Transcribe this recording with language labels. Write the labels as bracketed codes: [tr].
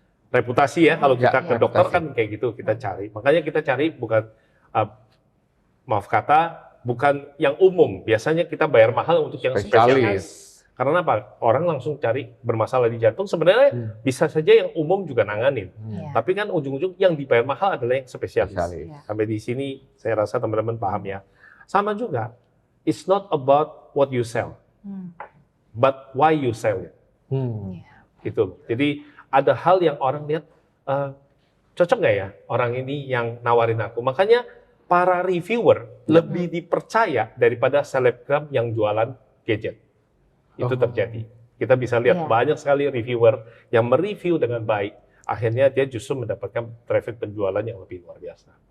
[id] Reputasi ya, kalau kita ke dokter kan kayak gitu kita cari. Makanya kita cari bukan, bukan yang umum. Biasanya kita bayar mahal untuk yang spesialis. Karena apa? Orang langsung cari bermasalah di jantung, sebenarnya bisa saja yang umum juga nanganin. Tapi kan ujung-ujung yang dibayar mahal adalah yang spesialis. Sampai di sini saya rasa teman-teman paham ya. Sama juga, [en] it's not about what you sell, but why you sell it. [id] Gitu. Jadi ada hal yang orang lihat, cocok nggak ya orang ini yang nawarin aku. Makanya para reviewer lebih dipercaya daripada selebgram yang jualan gadget. Itu terjadi. Kita bisa lihat banyak sekali reviewer yang mereview dengan baik. Akhirnya dia justru mendapatkan traffic penjualan yang lebih luar biasa.